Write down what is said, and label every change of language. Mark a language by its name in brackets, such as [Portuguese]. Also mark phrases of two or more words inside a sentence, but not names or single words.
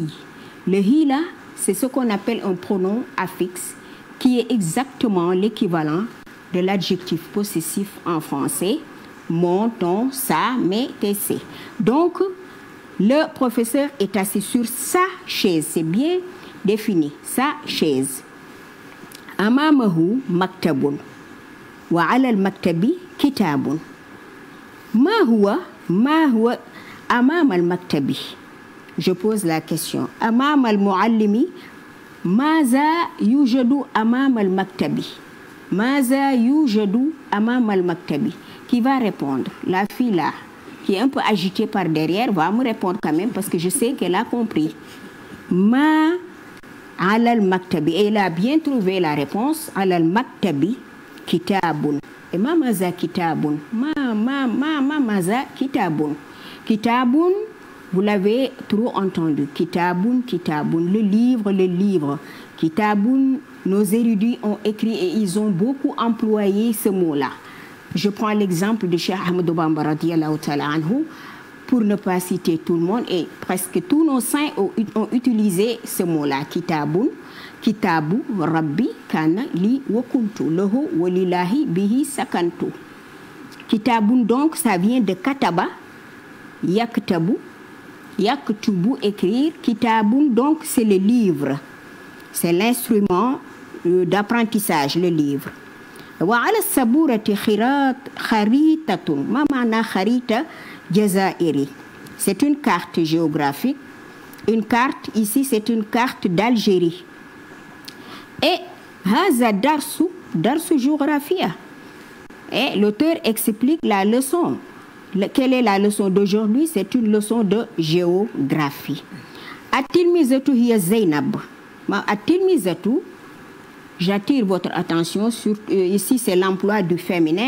[French] Le hi là, c'est ce qu'on appelle un pronom affixe qui est exactement l'équivalent de l'adjectif possessif en français. Mon, ton, sa, mes, tes, c'est. Donc, le professeur est assis sur sa chaise. C'est bien défini. Sa chaise. [Arabic] أمامه مكتب. وعلى المكتب كتاب. ما هو أمام المكتب. [French] Je pose la question. [Arabic] أمام المعلم. ماذا يوجد أمام المكتب. ماذا يوجد أمام المكتب. [French] Qui va répondre? La fille là, qui est un peu agitée par derrière, va me répondre quand même parce que je sais qu'elle a compris. [Arabic] ما على المكتب. [French] Et elle a bien trouvé la réponse. [Arabic] على المكتب كتاب. Et ما ماذا كتاب. ما ماذا كتاب. [French] Kitabun, vous l'avez trop entendu. [Arabic] كتاب، كتاب. [French] Le livre. Kitabun, nos érudits ont écrit et ils ont beaucoup employé ce mot-là. Je prends l'exemple de Cheikh Ahmadou Bamba [Arabic] رضي الله تعالى عنه [French] pour ne pas citer tout le monde, et presque tous nos saints ont utilisé ce mot-là. [Arabic] كتاب، كتاب، ربي، كان، لي، وكنت، له، ولله، به، سكنت. [French] Kitabun, donc, ça vient de [Arabic] كتب، يكتب، يكتب, [French] écrire. Kitabun, donc, c'est le livre. C'est l'instrument d'apprentissage, le livre. [Arabic] وعلى السبورة خريطة. ما معنى خريطة جزائري? [French] C'est une carte géographique. Une carte, ici, c'est une carte d'Algérie. [Arabic] Et هذا درس جغرافيا. [French] Et l'auteur explique la leçon. Quelle est la leçon d'aujourd'hui? C'est une leçon de géographie. [Arabic] التلميذة هي زينب. التلميذة. [French] J'attire votre attention sur, ici c'est l'emploi du féminin.